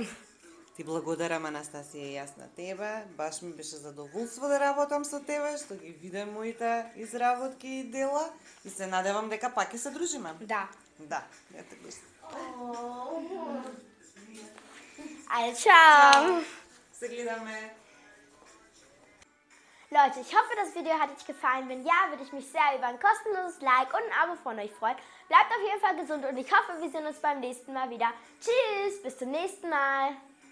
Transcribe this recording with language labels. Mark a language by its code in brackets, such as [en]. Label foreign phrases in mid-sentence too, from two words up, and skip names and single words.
[mk] Ти благодарам, Анастасија, и јас на тебе. Баш ми беше задоволство да работам со тебе, што ги видам моите изработки и дела и се надевам дека пак ќе се дружиме. Да. Да, ете го. Ајде, ciao! Se гледаме. [de] Leute, ich hoffe, das Video hat euch gefallen. Wenn ja, würde ich mich sehr über ein kostenloses Like und ein Abo von euch freuen. Bleibt auf jeden Fall gesund und ich hoffe, wir sehen uns beim nächsten Mal wieder. Tschüss, bis zum nächsten Mal.